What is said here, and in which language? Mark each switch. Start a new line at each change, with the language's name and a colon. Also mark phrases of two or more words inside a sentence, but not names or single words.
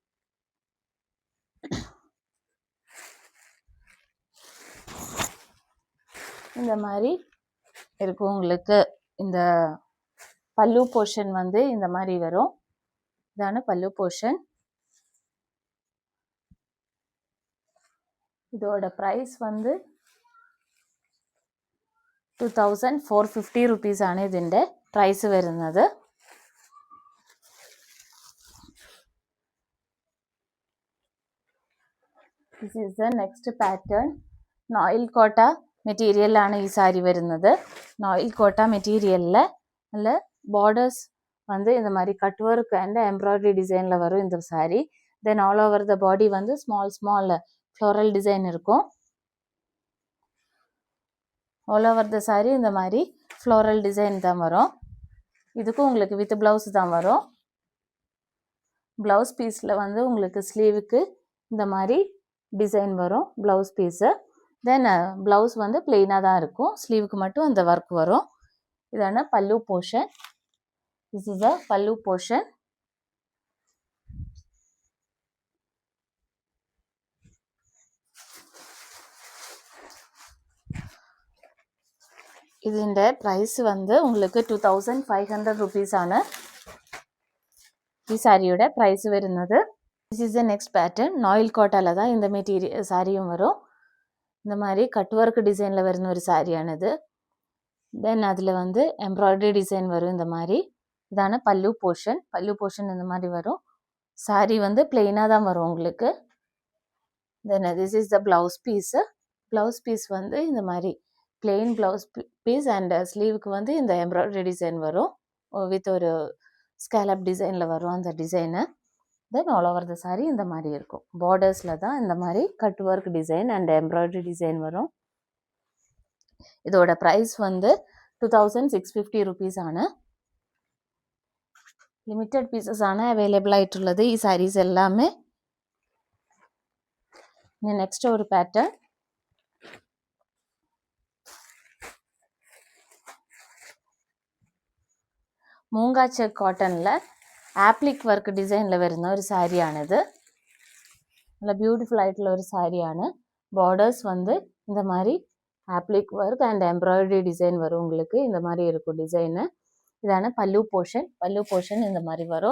Tamil: இந்த மாதிரி இருக்கும். உங்களுக்கு இந்த பல்லு போர்ஷன் இந்த மாதிரி வரும். இதான பல்லு போர்ஷன். இதோட ப்ரைஸ் 2450
Malayalam: റുപ്പീസാണ് ഇതിൻ്റെ പ്രൈസ് വരുന്നത്.
English: This is the next pattern.
Malayalam: നോയിൽ കോട്ട മെറ്റീരിയലാണ് ഈ സാരി വരുന്നത്. നോയിൽ കോട്ട മെറ്റീരിയലിൽ
Tamil: நல்ல பார்டர்ஸ் இந்த மாதிரி
English: cut work and embroidery
Tamil: டிசைனில் வரும் இந்த சாரி.
English: then all over the body small floral design இருக்கும். all over the saree
Tamil: இந்த மாதிரி
English: floral design
Tamil: தான் வரும். இதுக்கும் உங்களுக்கு
English: with blouse
Tamil: தான் வரும். ப்ளவுஸ் பீஸில் உங்களுக்கு ஸ்லீவுக்கு இந்த மாதிரி டிசைன் வரும்
English: blouse piece.
Tamil: தென் ப்ளவுஸ் பிளெயினாக தான் இருக்கும். ஸ்லீவுக்கு மட்டும் அந்த ஒர்க் வரும். இதான பல்லு போர்ஷன்.
English: this is a
Tamil: பல்லு போர்ஷன். ഇതിൻ്റെ പ്രൈസ് உங்களுக்கு 2500 റുപ്പീസാണ് ഈ സാരിയുടെ പ്രൈസ് വരുന്നത്.
English: This is the next pattern.
Malayalam: നോയിൽ കോട്ടയിൽ
Tamil: தான் இந்த மெட்டீரியல் சாரியும் வரும். இந்த மாதிரி
English: cut work
Tamil: டிசைனில் வருന്ന ஒரு சாரியானது. தென் அதில்
English: embroidery design
Tamil: வரும் இந்த மாதிரி. இதான பல்லு போர்ஷன் இந்த மாதிரி வரும். saree வந்து பிளெயினாக தான் வரும் உங்களுக்கு.
English: then this is the blouse piece.
Tamil: ப்ளவுஸ் பீஸ் வந்து இந்த மாதிரி
English: plain blouse piece and
Tamil: ஸ்லீவுக்கு வந்து இந்த
English: embroidery design
Tamil: வரும் வித் ஒரு
English: scallop design
Tamil: வரும் அந்த டிசைனு.
English: then all over the saree
Tamil: இந்த மாதிரி இருக்கும். பார்டர்ஸில் தான் இந்த மாதிரி
English: cut work design and embroidery design
Tamil: வரும். இதோட ப்ரைஸ் வந்து 2650 rupees ആണ്.
English: limited pieces
Malayalam: ആണ് അവൈലബിൾ ആയിട്ടുള്ളത് ഈ സാരീസ് எல்லாமே.
Tamil: நெக்ஸ்ட் ஒரு பேட்டர்ன்.
Malayalam: മൂംഗാ ചെക്ക് കോട്ടണിൽ
English: applique work
Malayalam: ഡിസൈനിൽ വരുന്ന ഒരു സാരിയാണിത്. നല്ല ബ്യൂട്ടിഫുൾ ആയിട്ടുള്ള ഒരു സാരിയാണ്.
Tamil: பார்டர்ஸ் வந்து இந்த மாதிரி
English: applique work and embroidery design
Tamil: வரும் உங்களுக்கு. இந்த மாதிரி இருக்கும் டிசைனு. இதான பல்லு போர்ஷன். பல்லு போர்ஷன் இந்த மாதிரி வரும்.